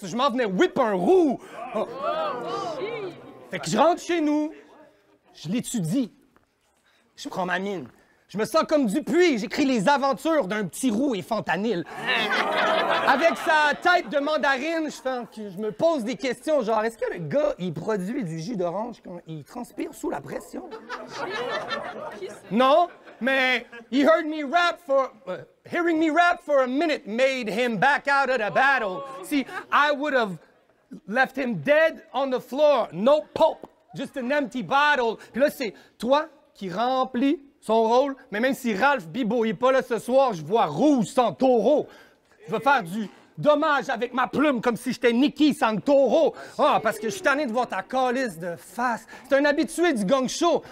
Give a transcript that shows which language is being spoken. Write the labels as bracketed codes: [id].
[fr] Je m'en venais whip un roux. Oh. Fait que je rentre chez nous, je l'étudie, je prends ma mine. Je me sens comme Dupuis, j'écris les aventures d'un petit roux et fentanyl. Avec sa tête de mandarine, je me pose des questions, genre, est-ce que le gars, il produit du jus d'orange, il transpire sous la pression? Non, mais [en] hearing me rap for a minute made him back out of the battle. See, I would have left him dead on the floor, no pulp, just an empty bottle. [fr] Puis là, c'est toi qui remplis son rôle, mais même si Ralph Bibo n'est pas là ce soir, je vois rouge sans taureau. Je veux faire du dommage avec ma plume comme si j'étais Nicky sans taureau. Ah, parce que je suis tanné de voir ta calice de face. C'est un habitué du Gang Show.